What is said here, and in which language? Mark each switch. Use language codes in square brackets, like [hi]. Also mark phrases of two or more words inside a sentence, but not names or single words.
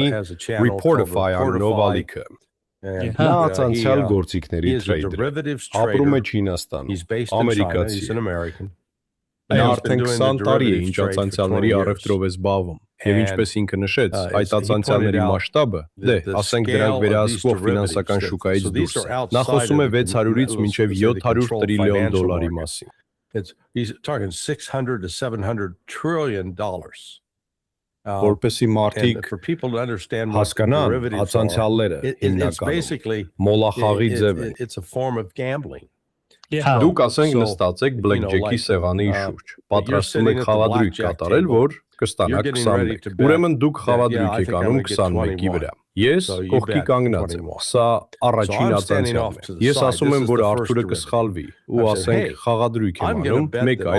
[hy] Reportify անունով ալիքը։ Նա անցյալ գործիքների տրեյդեր է, ապրում է Չինաստանում, ամերիկացի է։ Նա արդեն 20 տարի է, ինչ ածանցյալների առևտրով է զբաղվում, եւ ինչպես ինքը նշեց, այդ ածանցյալների մասշտաբը, ասենք դրանք վերահսկվող ֆինանսական շուկայից դուրս է։ Նա խոսում է 600-ից մինչև 700 տրիլիոն դոլարի մասին։ [en] He's talking $600 to $700 trillion. [hy] Որպեսի մարդիկ հասկանան ածանցյալները հիմնականում մոլախաղի ձև են։ [en] It's a form of gambling. [hy] Դուք ասենք նստած եք Blackjack-ի սեղանի շուրջ, պատրաստում եք խաղադրույք կատարել, որ կստանաք 21։ Ուրեմն դուք խաղադրույք եք անում 21-ի վրա։ Ես կողքի կանգնած եմ։ Սա առաջին ածանցիալն է։ Ես ասում եմ, որ Արթուրը կսխալվի ու ասենք խաղադրույք եմ անում մեկ այլ